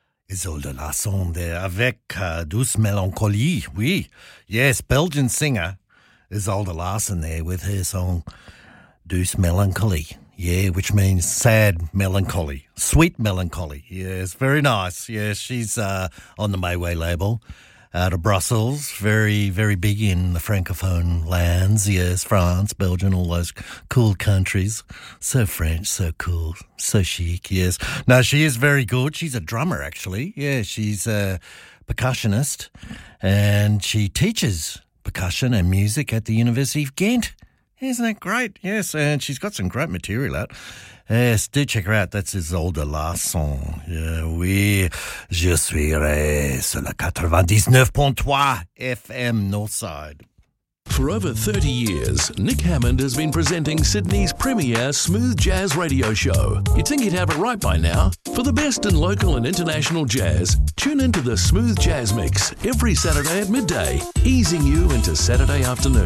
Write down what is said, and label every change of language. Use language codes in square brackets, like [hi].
[fr] Isolde Lassonde avec douce mélancolie. [en] Oui, yes, Belgian singer Isolde Lassonde with her song Douce Melancholy. Yeah, which means sad melancholy, sweet melancholy. Yes, very nice. Yes, she's on the Mayway label out of Brussels. Very, very big in the Francophone lands. Yes, France, Belgium, all those cool countries. So French, so cool, so chic, yes. Now, she is very good. She's a drummer, actually. Yeah, she's a percussionist. And she teaches percussion and music at the University of Ghent. Isn't that great? Yes, and she's got some great material out. Yes, do check her out. That's Isolde Lassonde. Yeah, oui. [fr] Je suis sur la 99.3 FM Northside. [en] For over 30 years, Nick Hammond has been presenting Sydney's premier smooth jazz radio show. You'd think he'd have it right by now. For the best in local and international jazz, tune into the Smooth Jazz Mix every Saturday at midday, easing you into Saturday afternoon.